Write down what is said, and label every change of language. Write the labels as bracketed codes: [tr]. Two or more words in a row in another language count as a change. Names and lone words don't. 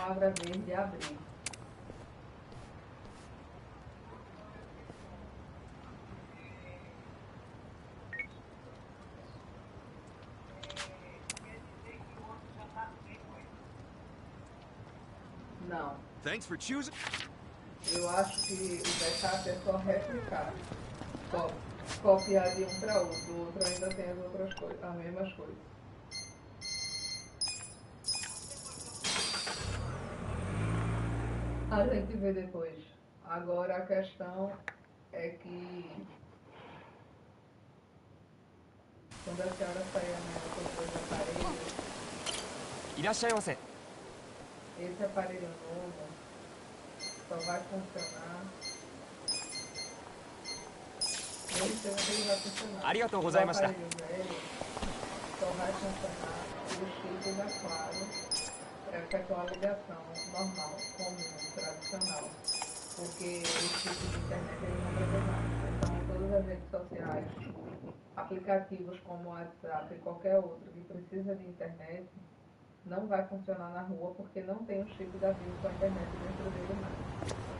[pt] a palavra verde, abrir. Não. [en] Thanks for choosing. [pt] Eu acho que o backup é só replicar. Copiar de um para outro. O outro ainda tem as outras coisas, as mesmas coisas. A gente vê depois. Agora a questão é que Quando a senhora sair amanhã com os dois aparelhos, [ja] いらっしゃいませ。 [pt] esse aparelho novo só vai funcionar. Nem sei onde ele vai funcionar. [ja] ありがとうございました。 [pt] O aparelho velho só vai funcionar se o chip da Claro para efetuar a ligação normal, comum, tradicional. Porque o chip de internet ele não vai ter mais. Então todas as redes sociais, aplicativos como o WhatsApp e qualquer outro que precisa de internet, não vai funcionar na rua porque não tem o chip da Vivo com a internet dentro dele mais.